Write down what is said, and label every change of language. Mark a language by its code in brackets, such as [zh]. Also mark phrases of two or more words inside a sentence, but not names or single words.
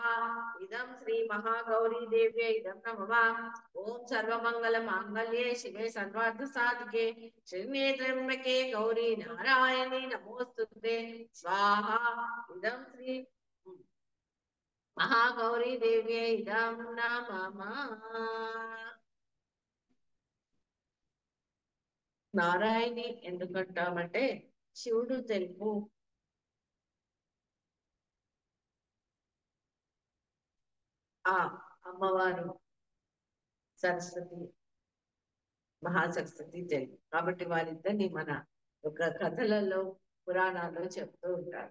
[sa] इदं श्री महागौरी देव्यै इदं नमः। ओम सर्वमंगल मांगल्ये शिवे सर्वार्थ साधिके शरण्ये त्र्यंबके गौरी नारायणी नमोस्तुते स्वाहा। इदं श्री महागौरी देव्यै इदं नमः। [te] నారాయణి ఎందుకంటామంటే శివుడు తెలుపు, ఆ అమ్మవారు సరస్వతి, మహాసరస్వతి తెలుపు కాబట్టి వారిద్దరిని మన ఒక కథలలో పురాణాల్లో చెప్తూ ఉంటారు.